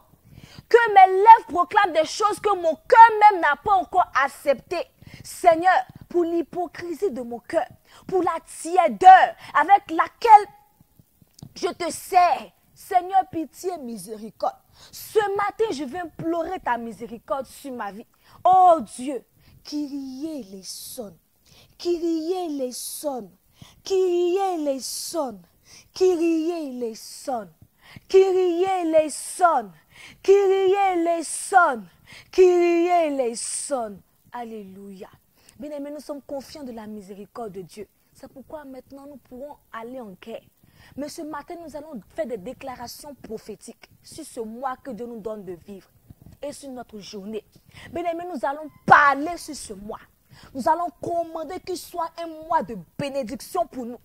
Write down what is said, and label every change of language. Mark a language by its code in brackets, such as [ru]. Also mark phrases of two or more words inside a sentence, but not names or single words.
[fr] Que mes lèvres proclament des choses que mon cœur même n'a pas encore acceptées. Seigneur, pour l'hypocrisie de mon cœur, pour la tiédeur avec laquelle je te sers. Seigneur, pitié, miséricorde. Ce matin, je vais implorer ta miséricorde sur ma vie. Oh Dieu, [el] Κύριε ἐλέησον, Κύριε ἐλέησον, Κύριε ἐλέησον, Κύριε ἐλέησον, Κύριε ἐλέησον, Κύριε ἐλέησον, Κύριε ἐλέησον. [fr] Alléluia. Bien-aimés, nous sommes confiants de la miséricorde de Dieu. C'est pourquoi maintenant nous pourrons aller en guerre. Mais ce matin, nous allons faire des déclarations prophétiques sur ce mois que Dieu nous donne de vivre et sur notre journée. Bien-aimés, nous allons parler sur ce mois. Nous allons commander qu'il soit un mois de bénédiction pour nous.